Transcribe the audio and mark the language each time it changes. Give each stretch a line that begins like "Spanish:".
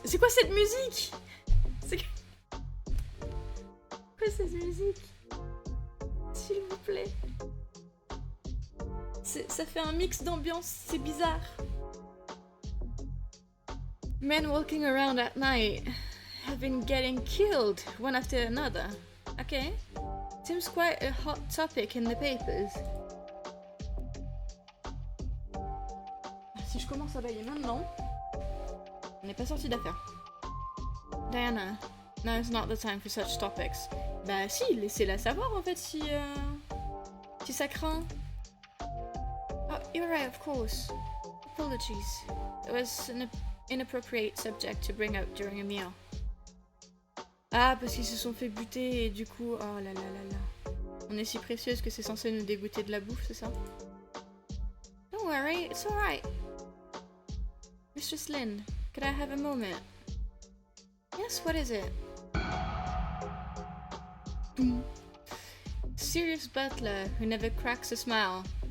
French: C'est quoi cette musique? C'est quoi cette musique? S'il vous plaît. Ça fait un mix d'ambiance, c'est bizarre.
English: Men walking around at night have been getting killed one after another. Okay. Seems quite a hot topic in the papers.
French: Si je commence à bailler maintenant, on n'est pas sorti d'affaire.
English: Diana, now's not the time for such topics.
French: Bah si, laissez-la savoir en fait si ça craint.
English: Oh, you're right, of course. Apologies. It was an inappropriate subject to bring up during a meal.
French: Ah, parce qu'ils se sont fait buter et du coup... Oh là là là là. On est si précieuse que c'est censé nous dégoûter de la bouffe, c'est ça?
English: Don't worry, it's alright. Mistress Lynn, could I have a moment? Yes, what is it? Boom. Serious butler who never cracks a smile.